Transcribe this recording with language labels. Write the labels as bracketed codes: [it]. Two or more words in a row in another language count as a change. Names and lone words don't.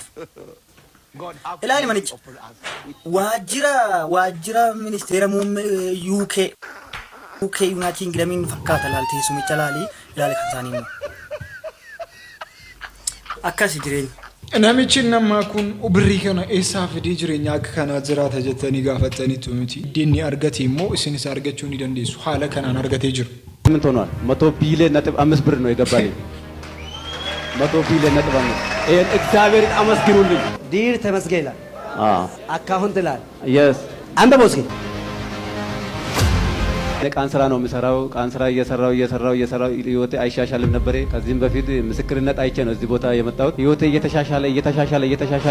[om] Ilaali manichi waajjira ministeera muummee UK United Kingdom fakkaata laaltee sumicha ilaali kan saanii akkasi jireenya. Namichi namaa kun birrii kana eessaa fidee jireenya akka kanaa jiraata jettanii gaafataniitu miti. Dinni argate immoo isinis argachuu ni dandeessu. Haala kanaan argatee jiru. [am] ምን ሆኗል? 100 ቢሊዮን ነጥብ 5 ብር ነው የገባልኝ። 100 ቢሊዮን ነጥብ 5 ይሄን እግዚአብሔር አመስግኑልኝ። ዲር ተመስገን ይላል። አካውንት ይላል። የስ አንተ ቦስኪ ለቃን ስራ ነው የምሰራው። ቃን ስራ እየሰራው ህይወቴ አይሻሻልም ነበር። ከዚህም በፊት ምስክርነት አይቼ ነው እዚህ ቦታ የመጣሁት። ህይወቴ እየተሻሻለ